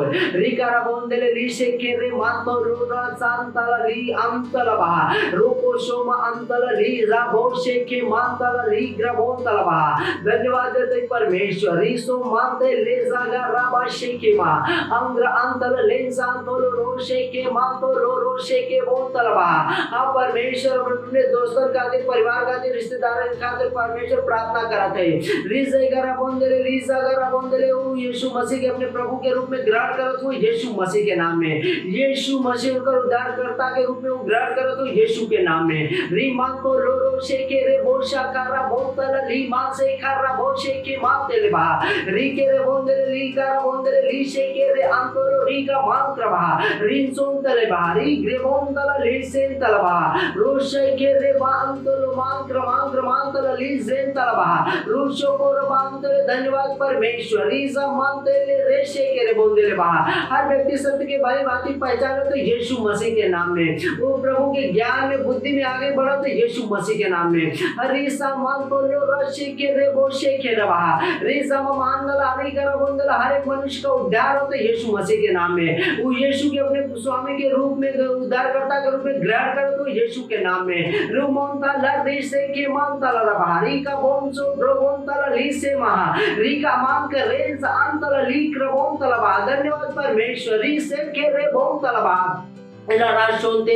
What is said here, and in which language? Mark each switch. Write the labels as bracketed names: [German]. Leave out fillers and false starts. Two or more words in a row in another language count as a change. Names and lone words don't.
[Sadri] रीकारा बोंदले रीशे के रे मातो रोना सांतल री अंतल बहा रूपो शोमा अंतल री राभोशे के मांतल री ग्रभोंतल बहा धन्यवाद देते परमेश्वर रीसो मानते ले जागा राबाशे के मा अंग्र अंतल ले सांतल रोशे के मातो रोशे के बोंतल बहा हम परमेश्वर अपने दोस्तों खातिर परिवार खातिर रिश्तेदारों खातिर परमेश्वर प्रार्थना करते हैं रीज़गरा बोंदले वो यीशु मसीह के अपने प्रभु के रूप में ग्रहण करत हो यीशु मसीह के नाम में यीशु मसीह को उद्धारकर्ता के रूप में ग्रहण करत हो यीशु के नाम में री मान तो रो शे के रे बोशा करा बोतल ली मान से खरा बोशे के माते ले बहा री के रे बोंदले ली करा बोंदले ली शे के रे अंतरो री का मान करबा री सोन तले बहा री ग्रे बोंदला ली से तलबा रोशे के रे बांतलो मान क्रमांतल ली जेन तलबा रोशो को रबांतले धन्यवाद परमेश्वर रीजा मानते ले रेशे के रे बोंदले बहा हर व्यक्ति सत्य के भली बातें पहचाने तो यीशु मसीह के नाम में वो प्रभु के ज्ञान में बुद्धि में आगे बढ़ो तो यीशु मसीह के नाम में रीसा मान तो लो रशे के रे बोशे के रे बहा रीसा मानदल आरी कर बोंदल हर एक मनुष्य का उद्धार हो तो यीशु मसीह के नाम में वो यीशु के अपने स्वामी के रूप में उद्धारकर्ता के रूप में ग्रहण करो तो यीशु के नाम में रुमोंता लर्दिसे के मानता लबहा री का बोंसो ब्रोबोंता लीसे महा री का मान कर रेंस अंतल ली क्रबोंता लबहा धन्यवाद परमेश्वर री से के रे बोंता लबहा राशोंते